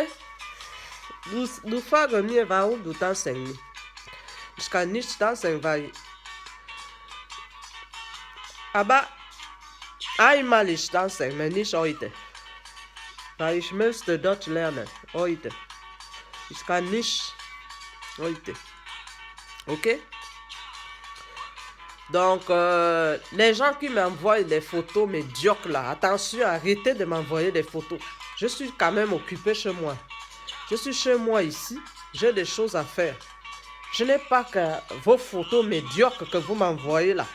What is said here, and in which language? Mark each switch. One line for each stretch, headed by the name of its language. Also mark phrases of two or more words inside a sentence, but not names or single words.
German: Du fragst mir, warum du tanzt nicht. Ich kann nicht tanzen, weil... Aber einmal ich tanze, aber nicht heute. Weil ich möchte Deutsch lernen. Heute. Ich kann nicht heute. Ok?
French: Donc, les gens qui m'envoient des photos médiocres là, attention, arrêtez de m'envoyer des photos. Je suis quand même occupé chez moi. Je suis chez moi ici. J'ai des choses à faire. Je n'ai pas que vos photos médiocres que vous m'envoyez là.